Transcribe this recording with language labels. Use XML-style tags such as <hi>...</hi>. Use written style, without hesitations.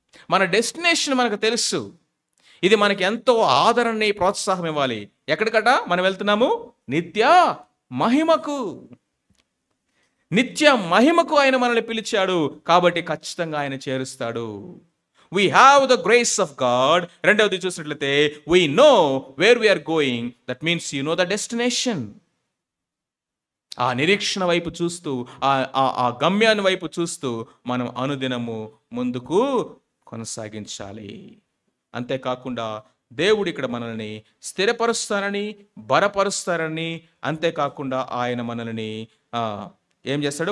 <te>మన డెస్టినేషన్ మనకు తెలుసు. ఇది మనకి ఎంతో ఆదరణని, ప్రోత్సాహం ఇవ్వాలి. ఎక్కడికట మనం వెళ్తున్నాము? నిత్య మహిమకు. నిత్య మహిమకు ఆయన మనల్ని పిలిచాడు కాబట్టి ఖచ్చితంగా ఆయన చేరుస్తాడు.</te> <en>We have the grace of God.</en> <te>రెండవది చూసినట్లయితే</te> <en>we know where we are going. That means you know the destination.</en> <te>ఆ నిరీక్షణ వైపు చూస్తూ, ఆ గమ్యాన్ని వైపు చూస్తూ మనం అనుదినము ముందుకు కొనసాగించాలి. అంతేకాకుండా దేవుడు ఇక్కడ మనల్ని స్థిరపరుస్తారని, బలపరుస్తారని, అంతేకాకుండా ఆయన మనల్ని ఏం చేస్తాడు?</te>